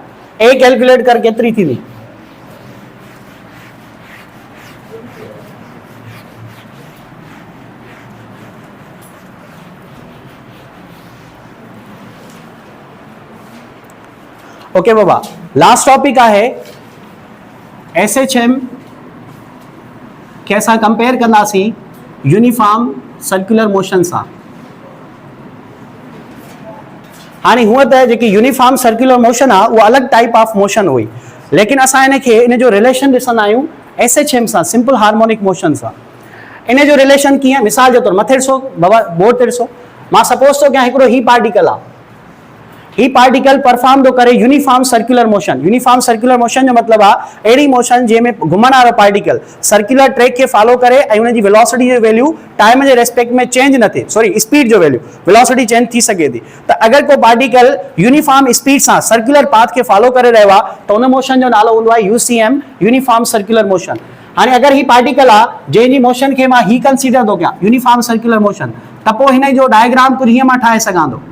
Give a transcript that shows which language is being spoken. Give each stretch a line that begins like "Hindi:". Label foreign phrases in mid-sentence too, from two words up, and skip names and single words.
Sindhi: ए कैलकुलेट कर केतिरी थींदी? ओके बाबा,
English: last topic
Sindhi: आहे SHM खे असां कंपेयर कंदासीं
English: uniform circular motion
Sindhi: सां। हाणे हूअं त जेकी
English: uniform circular motion
Sindhi: आहे उहा अलॻि
English: type of motion
Sindhi: हुई, लेकिन असां इन खे इन जो रिलेशन ॾिसंदा आहियूं SHM सां,
English: simple harmonic motion
Sindhi: सां। इन जो रिलेशन कीअं? मिसाल जे तौरु मथे ॾिसो बाबा, बोर्ड ते ॾिसो, मां सपोज थो कयां हिकिड़ो ही पार्टिकल आहे, ही पार्टिकल परफॉर्म थो करे
English: uniform circular motion. uniform circular motion
Sindhi: जो मतिलबु आहे अहिड़ी मोशन जंहिंमें घुमण वारो पार्टिकल
English: circular track
Sindhi: खे फॉलो करे ऐं उनजी वेलोसिटी जो वैल्यू टाइम जे रेस्पेक्ट में चेंज न थिए,
English: sorry speed
Sindhi: जो वैल्यू,
English: velocity change
Sindhi: थी सघे थी। त अगरि को पार्टिकल
English: uniform speed
Sindhi: सां
English: circular path
Sindhi: खे फॉलो करे रहियो आहे त उन मोशन जो नालो हूंदो आहे UCM,
English: uniform circular motion.
Sindhi: हाणे अगरि ही पार्टिकल आहे जंहिंजी मोशन खे मां ही कंसीडर थो कयां
English: uniform circular motion,
Sindhi: त पोइ हिन जो डायग्राम कुझु हीअं मां ठाहे सघां थो।